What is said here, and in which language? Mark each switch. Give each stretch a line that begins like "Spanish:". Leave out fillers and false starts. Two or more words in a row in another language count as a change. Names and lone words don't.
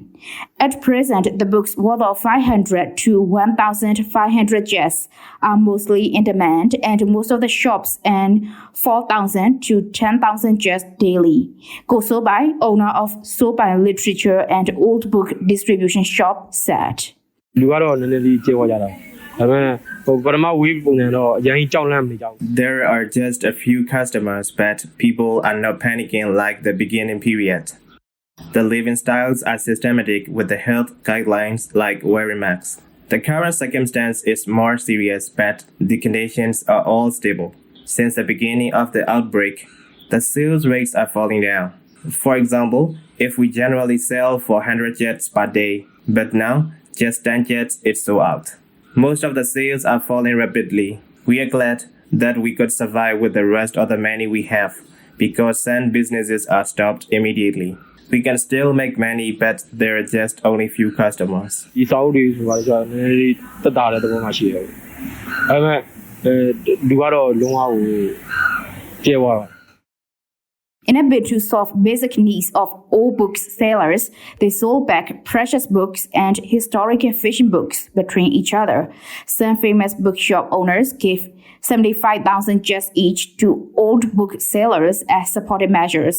English: At present, the books worth of 500 to 1,500 jets are mostly in demand, and most of the shops earn 4,000 to 10,000 jets daily. Go Sobai, owner of Sobai Literature and Old Book Distribution Shop, said.
Burmese: လူကတော့နည်းနည်းလေးကျေဝကြတာဒါပေမဲ့ပထမ wave ပုံစံတော့အရင်ကြောက်လန့်မနေကြဘူး
English: There are just a few customers, but people are not panicking like the beginning period. The living styles are systematic with the health guidelines like wearing masks. The current circumstance is more serious, but the conditions are all stable. Since the beginning of the outbreak, the sales rates are falling down. For example, if we generally sell 400 jets per day, but now just 10 jets is sold out. Most of the sales are falling rapidly. We are glad that we could survive with the rest of the money we have, because some businesses are stopped immediately. We can still make money, but there are just only few customers.
Burmese: ဒီစာအုပ်တွေဆိုတာနည်းနည်းလေးတက်တာတဲ့သဘောမှရှိတယ်ဒါပေမဲ့လူကတော့လုံးဝကိုကျေဝတာ
English: In a bid to solve basic needs of all books sellers, they sold back precious books and historical fiction books between each other. Some famous bookshop owners gave 75,000 jets each to old book sellers as supportive measures.